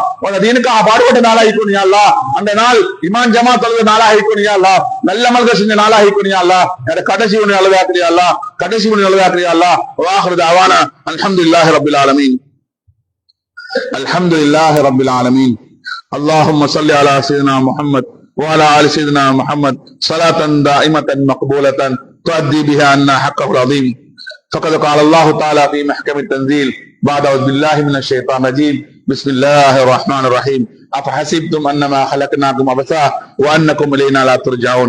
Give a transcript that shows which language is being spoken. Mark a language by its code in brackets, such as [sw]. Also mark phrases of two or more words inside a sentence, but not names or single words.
[ta] உன்னை தீனுக்காக பாடுபட்ட நாளாக இருக்கணும் [ar] يا الله. [ta] அந்த நாள் இமான் ஜமாத் தொழுத நாளாக இருக்கணும் [ar] يا الله. [ta] நல்ல அமல்கள் செஞ்ச நாளாக இருக்கணும் [ar] يا الله. [ta] என்னோட கடைசி மொழி நல்லதா ஆக்கிறியா அல்லாஹ். கடைசி மொழி நல்லதா ஆக்கிறியா அல்லாஹ். [ar] وآخر دعوانا الحمد لله رب العالمين. الحمد لله رب العالمين. اللهم صل على سيدنا محمد وعلى آل سيدنا محمد صلاة دائمة مقبولة تؤدي بها عنا حقه العظيم. فقد قال الله تعالى في محكم التنزيل بعد أعوذ بالله من الشيطان الرجيم بسم الله الرحمن الرحيم أفحسبتم أنما خلقناكم عبثا وأنكم إلينا لا ترجعون.